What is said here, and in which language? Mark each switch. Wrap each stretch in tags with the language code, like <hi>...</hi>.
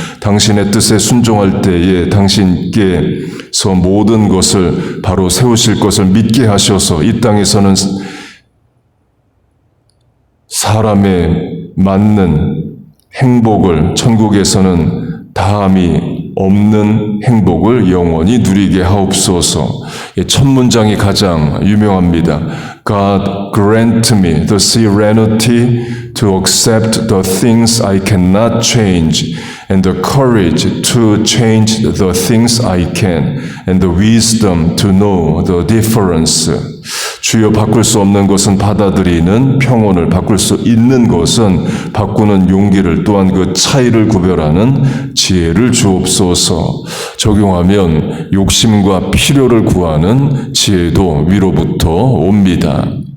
<ko>당신의 뜻에 순종할 때에 당신께서 모든 것을 바로 세우실 것을 믿게 하셔서 이 땅에서는 사람에 맞는 행복을, 천국에서는 다함이 없는 행복을 영원히 누리게 하옵소서. 첫 문장이 가장 유명합니다.</ko> <en>God grant me the serenity to accept the things I cannot change, and the courage to change the things I can, and the wisdom to know the difference.</en> <ko>주여, 바꿀 수 없는 것은 받아들이는 평온을, 바꿀 수 있는 것은 바꾸는 용기를, 또한 그 차이를 구별하는 지혜를 주옵소서. 적용하면 욕심과 필요를 구하는 지혜도 위로부터 옵니다.</ko>